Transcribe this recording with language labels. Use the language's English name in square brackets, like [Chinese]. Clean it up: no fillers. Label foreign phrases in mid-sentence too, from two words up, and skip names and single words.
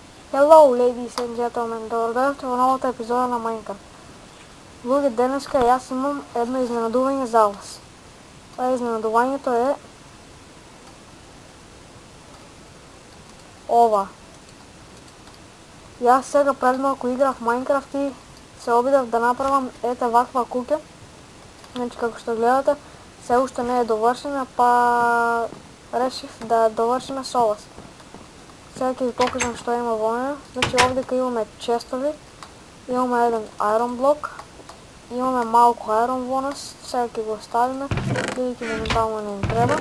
[English] Hello, ladies and gentlemen, [Bulgarian] добър дойдохте в новата епизода на Майнкрафт. Други денеска и аз имам едно изненадуване за вас. Това изненадуванието е ова. И аз сега пред малко играх в Майнкрафт и се обидах да направям ета ваква куќа. [Macedonian] Значи, како што гледате, се уште не е довършена, па решив да довършиме со вас. Сега ќе ви покажам што има во неја. Значи, овдека имаме честови, имаме еден iron блок, имаме малко iron во нас, сега ќе го оставиме, бидејќи моментално не ни треба.